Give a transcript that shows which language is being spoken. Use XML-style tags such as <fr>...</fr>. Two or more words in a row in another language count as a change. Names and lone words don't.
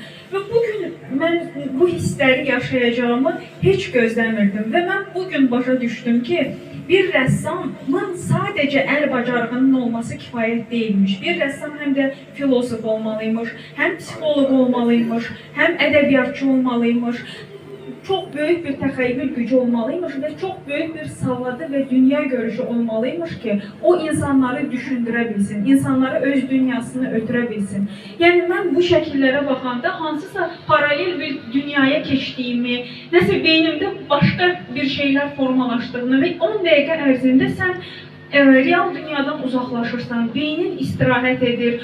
<az>Və bugün mən bu hissləri yaşayacağımı heç gözləmirdim və mən bugün başa düşdüm ki, bir rəssamın sadəcə əl bacarığının olması kifayət deyilmiş. Bir rəssam həm də filosof olmalıymış, həm psixoloq olmalıymış, həm ədəbiyyatçı olmalıymış.</az> <tr>Çok büyük bir</tr> <az>təxəyyül gücü olmalıymış</az> <tr>ve çok büyük bir</tr> <az>savadı ve dünya görüşü olmalıymış ki o insanları düşündürə bilsin, insanları öz dünyasını ötürə bilsin. Yani mən bu şəkillərə baxanda hansısa paralel bir dünyaya keçdiyimi, nəsə beynimdə başqa bir şeyler formalaşdığını ve 10 dəqiqə ərzində sən real dünyadan uzaklaşırsan, beynin istirahət edir.</az>